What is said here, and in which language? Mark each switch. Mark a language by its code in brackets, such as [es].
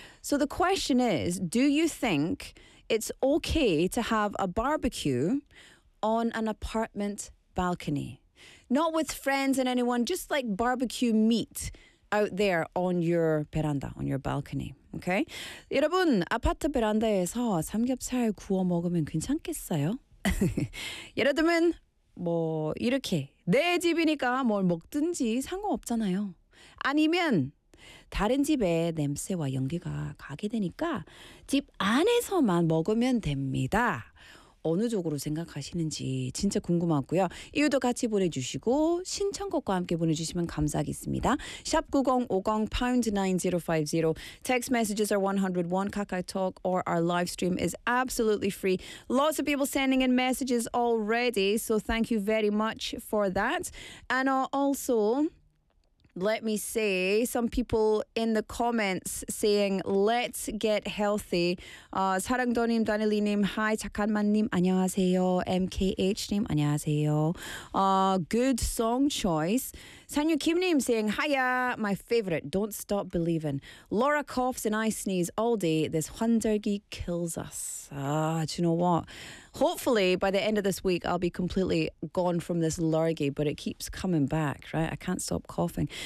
[en] So the question is, do you think it's okay to have a barbecue on an apartment balcony? Not with friends and anyone, just like barbecue meat out there on your veranda, on your balcony. Okay? [ko] 여러분, 아파트 베란다에서 삼겹살 구워 먹으면 괜찮겠어요? 예를 들면, 뭐, 이렇게. 내 집이니까 뭘 먹든지 상관없잖아요. 아니면, 다른 집에 냄새와 연기가 가게 되니까 집 안에서만 먹으면 됩니다. 어느 쪽으로 생각하시는지 진짜 궁금하고요. 이유도 같이 보내주시고 신청곡과 함께 보내주시면 감사하겠습니다. [en] 샵 9050 #9050 Text messages are 101. KakaoTalk or our live stream is absolutely free. Lots of people sending in messages already, so thank you very much for that. And also, let me say, some people in the comments saying, let's get healthy. [ko] 사랑도님, 다니리님, hi, 착한만님, 안녕하세요, MKH님, 안녕하세요. [en] Good song choice. 산유김님 saying, hiya, my favorite, don't stop believing. Laura coughs and I sneeze all day, this 환절기 kills us. Do you know what? Hopefully, by the end of this week, I'll be completely gone from this lurgy, but it keeps coming back, right? I can't stop coughing.